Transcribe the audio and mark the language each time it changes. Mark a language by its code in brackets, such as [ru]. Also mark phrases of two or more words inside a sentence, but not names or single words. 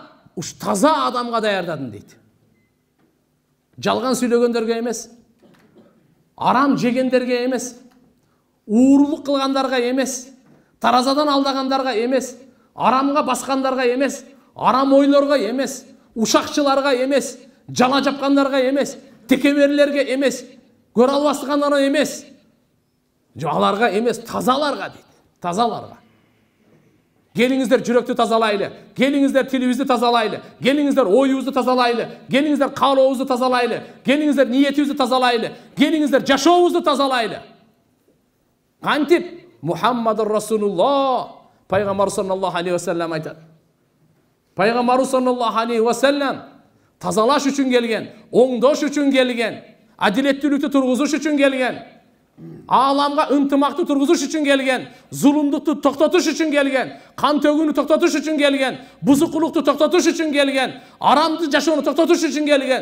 [ky] Уш таза адамга даярдадым дейт. Жалган сүйлөгөндөргө эмес, арам жегендерге эмес, уурулук кылгандарга эмес, таразадан алдагандарға эмес, арамга баскандарга эмес, арам ойлорго эмес, ушакчыларга эмес, жала жапкандарга эмес, текеберлерге эмес, көрө албастыгандарга эмес, аларга эмес, тазаларга дейт. Тазаларга. Келиңиздер жүрөктү тазалайлы, келиңиздер тилибизди тазалайлы, келиңиздер оюбузду тазалайлы, келиңиздер каалообузду тазалайлы, келиңиздер ниетибизди тазалайлы, келиңиздер жашообузду тазалайлы. Кантип [ar] محمد رسول الله, [ky] пайгамбар [ar] صلى الله عليه وسلم [ky] айтат. Пайгамбар [ar] صلى الله عليه وسلم [ky] тазалаш үчүн келген, оңдош үчүн келген, адилеттүүлүктү тургузуш үчүн келген, аламга ынтымакты тургузуш үчүн келген, зулумдукту токтотуш үчүн келген, кан төгүүнү токтотуш үчүн келген, бузукулукту токтотуш үчүн келген, арамды жашоону токтотуш үчүн келген.